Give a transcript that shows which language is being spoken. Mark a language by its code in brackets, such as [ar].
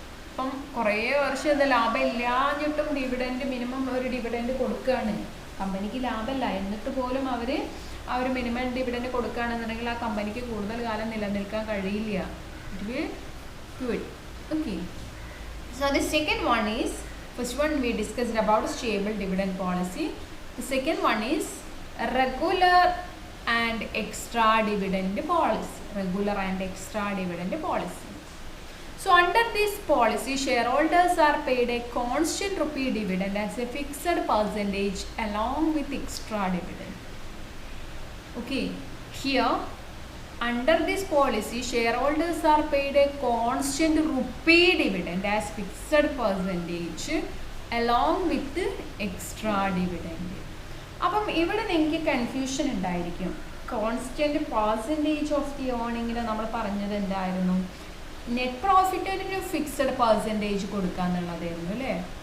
[ml] അപ്പം കുറേ വർഷം ഇത് ലാഭം ഇല്ലാഞ്ഞിട്ടും ഡിവിഡൻഡ് മിനിമം ഒരു ഡിവിഡൻഡ് കൊടുക്കുകയാണ്. കമ്പനിക്ക് ലാഭമല്ല എന്നിട്ട് പോലും അവർ ആ ഒരു മിനിമം ഡിവിഡൻഡ് കൊടുക്കുകയാണെന്നുണ്ടെങ്കിൽ ആ കമ്പനിക്ക് കൂടുതൽ കാലം നിലനിൽക്കാൻ കഴിയില്ല. [en] It will quit. Okay, so the second one is, first one we discussed about stable dividend policy. The second one is regular and extra dividend policy. Regular and extra dividend policy. So under this policy, shareholders are paid a constant rupee dividend as a fixed percentage along with extra dividend. Okay, here under this policy, shareholders are paid a constant rupee dividend as fixed percentage along with extra dividend. [ml] അപ്പം ഇവിടെ നിങ്ങൾക്ക് confusion ഉണ്ടായിരിക്കും. Constant percentage of the ഏർണിങ്ങിൽ നമ്മൾ പറഞ്ഞത് എന്തായിരുന്നു, net പ്രോഫിറ്റിന് fixed percentage കൊടുക്കുക എന്നുള്ളതായിരുന്നു അല്ലേ.